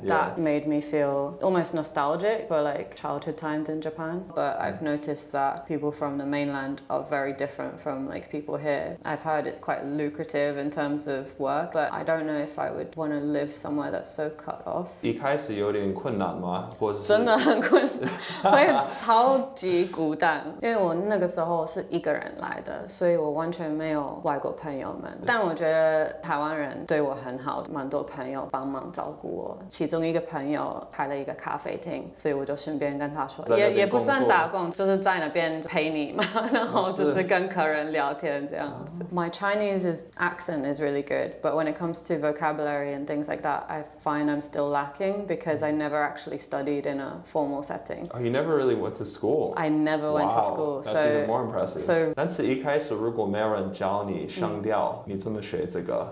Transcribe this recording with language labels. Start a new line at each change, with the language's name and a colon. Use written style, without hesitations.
English: That made me feel almost nostalgic for like childhood times in Japan. But I've noticed that people from the mainland are very different from like people here. I've heard it's quite lucrative in terms of work, but I don't know if I would want to live somewhere that's so cut off.
Chinese: 一开始有点困难吗？或者是真的很困难，会超级孤单，因为我那个时候是一个人来的，所以我完全没有外国朋友们。但我觉得台湾人对我很好，蛮多朋友帮忙照顾我。其中一个朋友开了一个咖啡厅，所以我就顺便跟他说，也不算打工，就是在那边陪你嘛，然后就是跟客人聊天这样子。
English: My Chinese accent is really good, but when it comes to vocabulary and things like that, I find I'm still lacking because I never actually studied in a formal setting. Oh, you never really went to school? I never went to school. That's even more impressive. So
Chinese: 但是一开始如果没有人教你声调，你怎么学这个？